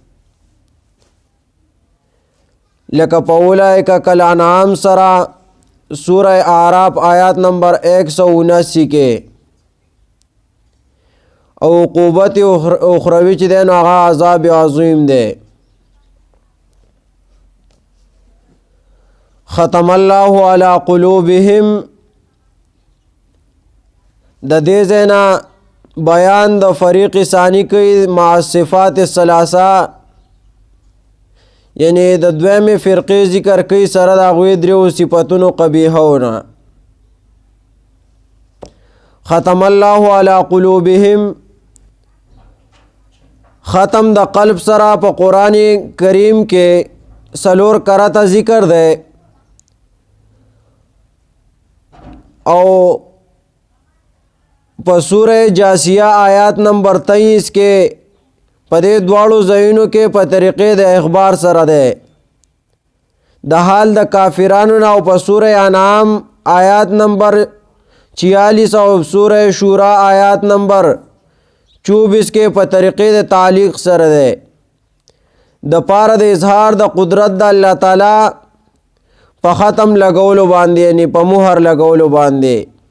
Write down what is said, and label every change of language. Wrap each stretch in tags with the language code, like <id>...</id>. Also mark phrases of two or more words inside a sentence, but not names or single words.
<ps>لکه په</ps> <ar>اولئک کالانعام</ar> <ps>سره سورہ اعراف آیات نمبر 179 کې او عقوبت اخروی چې دی نو هغه عذاب عظیم دی.</ps> <ar>ختم الله على قلوبهم</ar> <ps>د دې ځاینا بیان د فریق ثانی کوي</ps> <ar>مع صفات الثلاثه</ar> <ps>یعنی د دویمه فرقې ذکر کوي سره د هغوی دریو صفاتونو قبیحونه.</ps> <ar>ختم الله على قلوبهم</ar> <ps>ختم د قلب سره په قرآن کریم کې سلور کرته ذکر دی او په سورہ جاسیہ آیات نمبر 23 کې په دې دواړو ځایونو کې په طریقې د اخبار سره دی د حال د کافرانو نه او په سورہ انعام آیات نمبر 46 او سورہ شورا آیات نمبر 24 کې په طریقې د تعلیق سره دی د پاره د اظهار د قدرت د الله تعالی په ختم لګولو باندې یعنی په مهر لګولو باندې.</ps>